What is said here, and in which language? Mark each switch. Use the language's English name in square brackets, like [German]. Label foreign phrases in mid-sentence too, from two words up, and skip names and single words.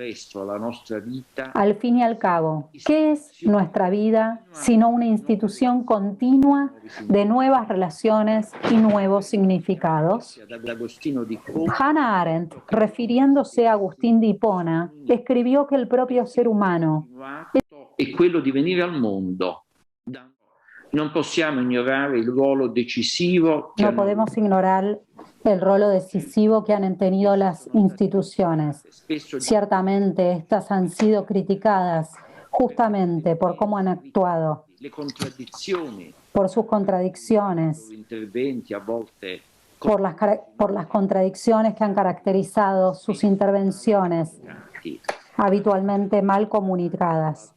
[Spanish] Al fin y al cabo, ¿qué es nuestra vida sino una institución continua de nuevas relaciones y nuevos significados? Hannah Arendt, refiriéndose a Agustín de Hipona, escribió que el propio ser humano [Italian] è quello di venire al mondo. Non possiamo ignorare il ruolo decisivo [Spanish] no podemos ignorar el rol decisivo que han tenido las instituciones. Ciertamente, estas han sido criticadas justamente por cómo han actuado, por sus contradicciones, por las contradicciones que han caracterizado sus intervenciones, habitualmente mal comunicadas.